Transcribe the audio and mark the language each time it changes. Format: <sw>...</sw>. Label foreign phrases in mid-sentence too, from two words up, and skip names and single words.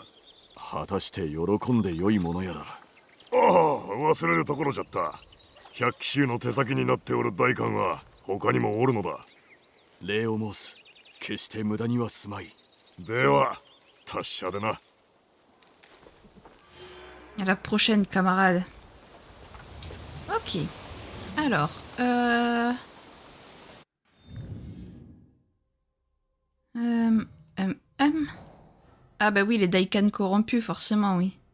<ja>果たして喜んでよいものやら。ああ、忘れるところじゃった。百騎衆の手先になっておる代官は他にもおるのだ。礼を申す。決して無駄にはすまい。では、達者でな。</ja> <fr>À la prochaine, camarade. Ok. Alors, Ah bah oui, les Daikan corrompus, forcément, oui.</fr>